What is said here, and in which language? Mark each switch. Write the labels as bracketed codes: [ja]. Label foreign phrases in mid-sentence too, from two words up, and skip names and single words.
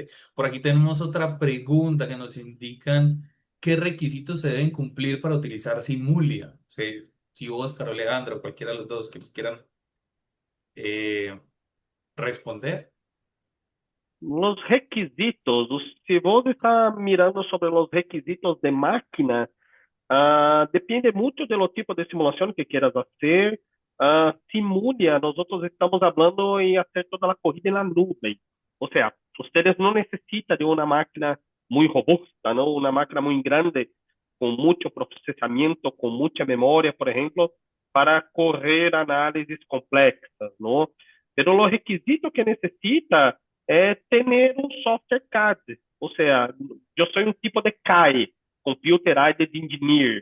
[es] Por aquí tenemos otra pregunta que nos indican qué requisitos se deben cumplir para utilizar Simulia. Si Oscar o Leandro, cualquiera de los dos que nos quieran eh, responder. Los requisitos, [pt] se você está mirando sobre os requisitos de máquina, depende muito do tipo de simulação [es] que quieras hacer. Simulia, nosotros estamos hablando em hacer toda [pt] a corrida na nuvem. Ou seja, ustedes não necessitam de uma máquina [es] muy robusta, [pt] ¿no? [es] Una máquina muy grande, con mucho procesamiento, con mucha memoria, por ejemplo, para correr análisis complexas, ¿no? Pero los requisitos que necesita es tener un software CAD. O sea, yo soy un tipo de CAE, [en] Computer Aided Engineer.